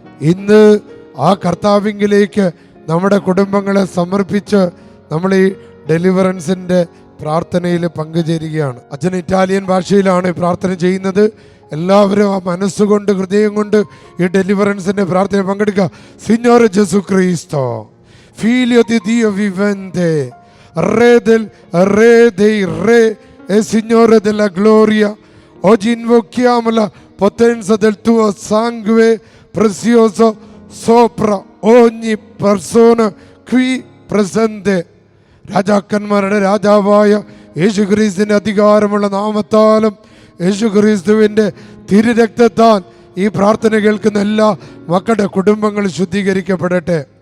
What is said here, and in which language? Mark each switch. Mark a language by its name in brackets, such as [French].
[Malayalam] ഇന്ന് ആ കർത്താവിങ്കിലേക്ക് നമ്മുടെ കുടുംബങ്ങളെ സമർപ്പിച്ച് നമ്മൾ ഈ ഡെലിവറൻസിൻ്റെ പ്രാർത്ഥനയിൽ പങ്കുചേരുകയാണ്. അച്ഛൻ ഇറ്റാലിയൻ ഭാഷയിലാണ് പ്രാർത്ഥന ചെയ്യുന്നത്. എല്ലാവരും ആ മനസ്സുകൊണ്ട്, ഹൃദയം കൊണ്ട് ഈ ഡെലിവറൻസിൻ്റെ പ്രാർത്ഥന പങ്കെടുക്കുക. [Italian] Signore Gesù Cristo, Figlio di Dio vivente, Re dei re e Signore della gloria, oggi invochiamo la potenza del tuo sangue prezioso sopra ogni persona qui presente. [Malayalam] രാജാക്കന്മാരുടെ രാജാവായ യേശുക്രിസ്തുവിന്റെ അധികാരമുള്ള നാമത്താലും യേശുക്രിസ്തുവിന്റെ തിരുരക്തത്താൽ ഈ പ്രാർത്ഥന കേൾക്കുന്ന എല്ലാ മക്കളുടെ കുടുംബങ്ങൾ ശുദ്ധീകരിക്കപ്പെടട്ടെ.